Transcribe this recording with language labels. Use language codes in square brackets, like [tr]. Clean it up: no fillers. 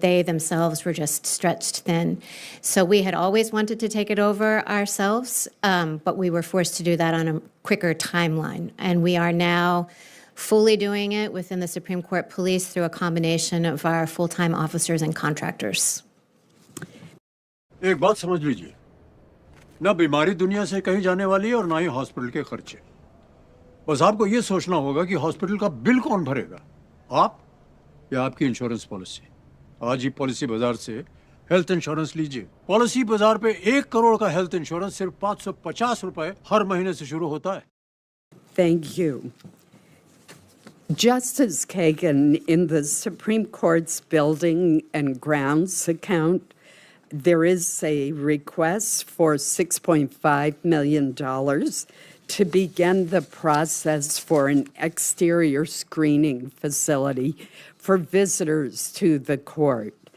[en] They themselves were just stretched thin. So we had always wanted to take it over ourselves, but we were forced to do that on a quicker timeline. And we are now fully doing it within the Supreme Court Police through a combination of our full-time officers and contractors. [hi] एक बात समझ लीजिए, ना बीमारी दुनिया से कहीं जाने वाली है और ना ही हॉस्पिटल के खर्चे। बस आपको ये सोचना होगा कि हॉस्पिटल का बिल कौन भरेगा, आप या आपकी इंश्योरेंस पॉलिसी। आज ही पॉलिसी बाजार से हेल्थ इंश्योरेंस लीजिए। पॉलिसी बाजार पे 1 करोड़ का हेल्थ इंश्योरेंस सिर्फ 550 रुपए हर महीने से शुरू होता है। [en] Thank you. Justice Kagan, in the Supreme Court's building and grounds account, there is a request for $6.5 million to begin the process for an exterior screening facility for visitors to the court.